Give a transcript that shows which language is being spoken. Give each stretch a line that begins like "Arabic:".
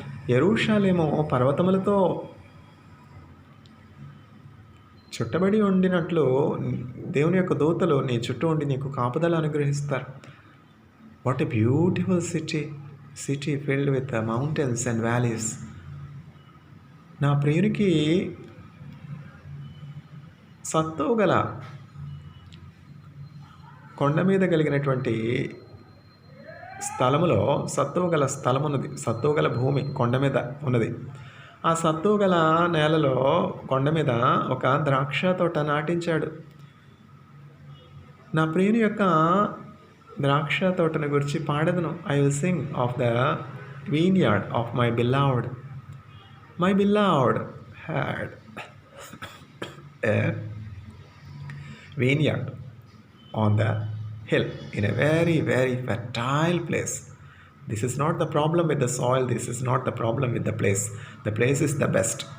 Telugu: యెరూషలేము పర్వతములతో చుట్టబడి ఉండినట్లు దేవుని యొక్క దూతలు నీ చుట్టూ ఉండి నీకు కాపుదల అనుగ్రహిస్తారు.
English: What a beautiful city filled with the mountains and valleys.
Telugu: నా ప్రియునికి సత్తువ గల కొండ మీద కలిగినటువంటి స్థలములో సత్తువ గల భూమి కొండ మీద ఉన్నది. ఆ సత్తువ గల నేలలో కొండ మీద ఒక ద్రాక్ష తోట నాటించాడు. నా ప్రియుని యొక్క ద్రాక్ష తోటను గురించి పాడెదను.
English: I will sing of the vineyard of my beloved. My beloved had a vineyard on the hill in a very, very fertile place. This is not the problem with the soil. This is not the problem with the place. The place is the best.